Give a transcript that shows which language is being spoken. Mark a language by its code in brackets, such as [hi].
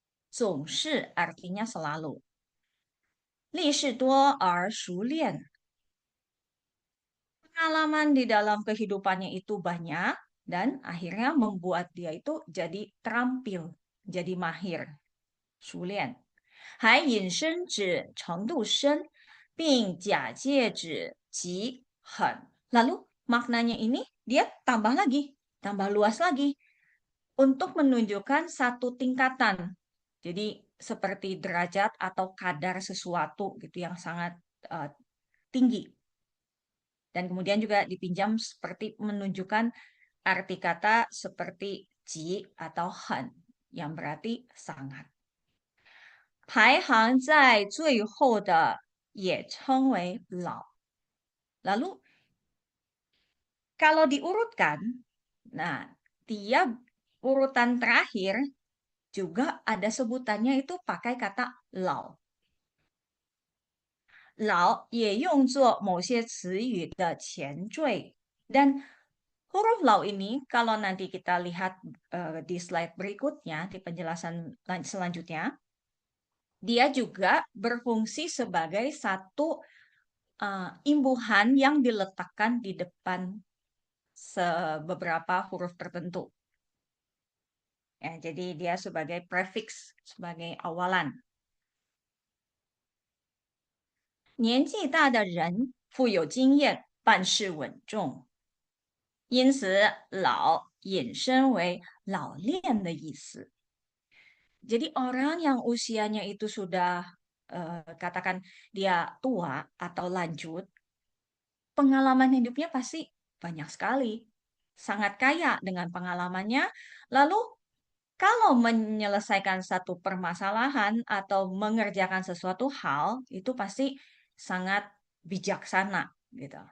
[zh] 总是 [id] artinya selalu. [zh] 历事多而熟练 [id] pengalaman di dalam kehidupannya itu banyak dan akhirnya membuat dia itu jadi terampil, jadi mahir. [zh] 熟练，还引申指程度深，并假借指极狠。 [id] Lalu maknanya ini dia tambah lagi, tambah luas lagi untuk menunjukkan satu tingkatan. Jadi seperti derajat atau kadar sesuatu gitu yang sangat tinggi. Dan kemudian juga dipinjam seperti menunjukkan arti kata seperti ji atau han yang berarti sangat. [zh] 排行在最后的也称为老。 [id] Lalu kalau diurutkan, nah dia urutan terakhir juga ada sebutannya itu pakai kata lao. Lao [zh] 也用作某些词语的前缀 [id] dan huruf lao ini kalau nanti kita lihat di slide berikutnya di penjelasan selanjutnya dia juga berfungsi sebagai satu imbuhan yang diletakkan di depan beberapa huruf tertentu. Ya, jadi dia sebagai prefix, sebagai awalan. [zh] 年纪大的人富有经验，办事稳重，因此老引申为老练的意思。 [id] Jadi orang yang usianya itu sudah katakan dia tua atau lanjut, pengalaman hidupnya pasti banyak sekali. Sangat kaya dengan pengalamannya. Lalu kalau menyelesaikan satu permasalahan atau mengerjakan sesuatu hal, itu pasti sangat bijaksana. Gitu.